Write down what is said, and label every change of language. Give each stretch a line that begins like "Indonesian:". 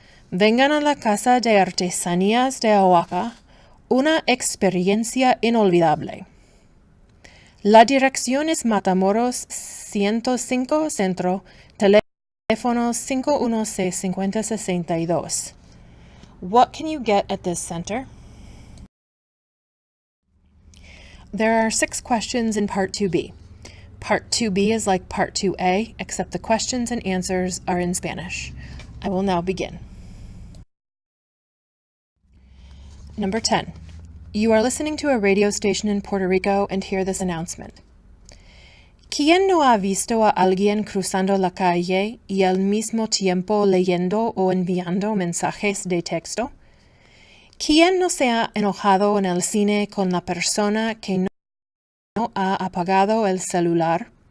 Spanish: Vengan a la Casa de Artesanías de Oaxaca, una experiencia inolvidable. La dirección es Matamoros 105 Centro, teléfono 516-5062.
English: What can you get at this center? There are 6 questions in Part 2B. Part 2B is like Part 2A, except the questions and answers are in Spanish. I will now begin. Number 10. You are listening to a radio station in Puerto Rico and hear this announcement.
Spanish: ¿Quién no ha visto a alguien cruzando la calle y al mismo tiempo leyendo o enviando mensajes de texto? ¿Quién no se ha enojado en el cine con la persona que no ha apagado el celular?